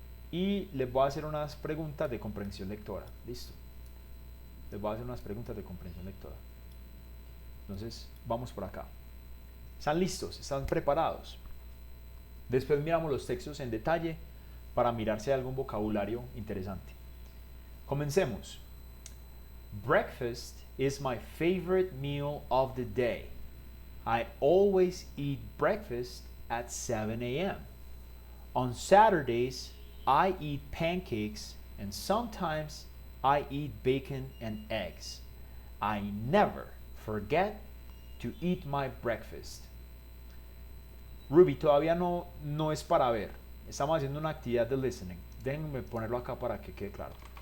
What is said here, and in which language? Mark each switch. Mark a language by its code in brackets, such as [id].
[es] Y les voy a hacer unas preguntas de comprensión lectora. Listo. Les voy a hacer unas preguntas de comprensión lectora. Entonces, vamos por acá. ¿Están listos? ¿Están preparados? Después miramos los textos en detalle para mirar si hay algún vocabulario interesante. Comencemos. [en] Breakfast is my favorite meal of the day. I always eat breakfast at 7 a.m. On Saturdays, I eat pancakes and sometimes I eat bacon and eggs. I never forget to eat my breakfast. [es] Ruby, todavía no es para ver. Estamos haciendo una actividad de listening. Déjenme ponerlo acá para que quede claro.